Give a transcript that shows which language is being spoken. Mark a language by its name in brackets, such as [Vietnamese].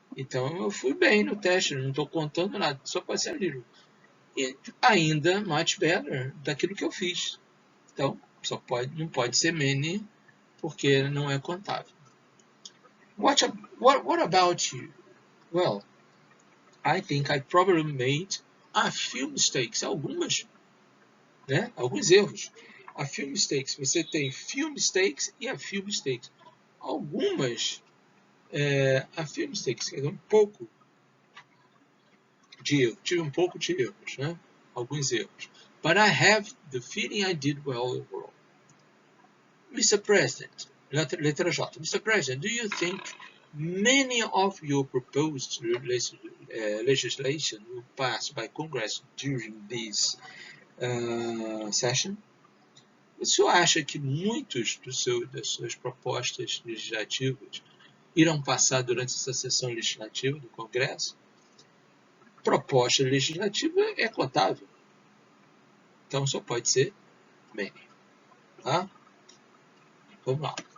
[Portuguese] Então eu fui bem no teste, não estou contando nada, só pode ser [English] a little. [Portuguese] E ainda [English] much better [Portuguese] daquilo que eu fiz. Então não pode ser many porque não é contável. [English] What about you? Well, I think I probably made a few mistakes, [Portuguese] alguns erros. [English] A few mistakes, [Portuguese] você tem [English] few mistakes e a few mistakes. [Portuguese] Algumas, [English] a few mistakes, [Portuguese] quer dizer, um pouco de erro, tive um pouco de erros, né? Alguns erros. [English] But I have the feeling I did well overall. Mr. President, [Portuguese] letra J. [English] Mr. President, do you think many of your proposed legislation will pass by Congress during this session? [Portuguese] O senhor acha que muitos das suas propostas legislativas irão passar durante essa sessão legislativa do Congresso? Proposta legislativa é contável. Então só pode ser many. Tá? Vamos lá.